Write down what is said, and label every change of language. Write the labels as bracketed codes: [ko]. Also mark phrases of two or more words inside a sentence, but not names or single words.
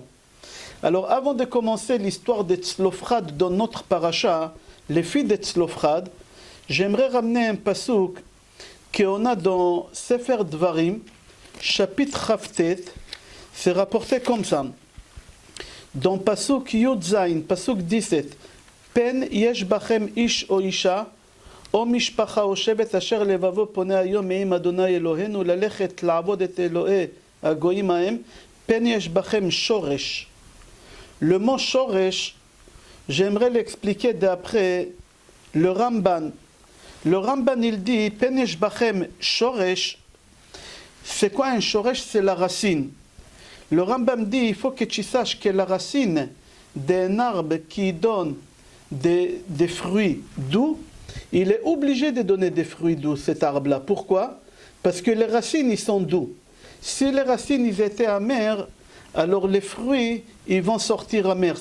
[fr] Alors, avant de commencer l'histoire de Tzlofchad dans notre paracha, les filles de Tzlofchad, j'aimerais ramener un pasouk qu'on a dans Sefer Dvarim, chapitre Chavtet. C'est rapporté comme ça. [he] Dans פסוק יוד זיין, פסוק 17, פן יש בכם איש או אשה, או משפחה או שבט אשר לבבו פנה היום מעם ה' אלהינו ללכת לעבד את אלהי הגוים ההם, פן יש בכם שרש. [fr] Le mot shoresh, j'aimerais l'expliquer d'après le Ramban. Le Ramban il dit [he] פן יש בכם שרש. [fr] C'est quoi un shoresh? C'est la racine. Le Rambam dit, il faut que tu saches que la racine d'un arbre qui donne des fruits doux, il est obligé de donner des fruits doux, cet arbre-là. Pourquoi? Parce que les racines, ils sont doux. Si les racines, ils étaient amères, alors les fruits, ils vont sortir amers.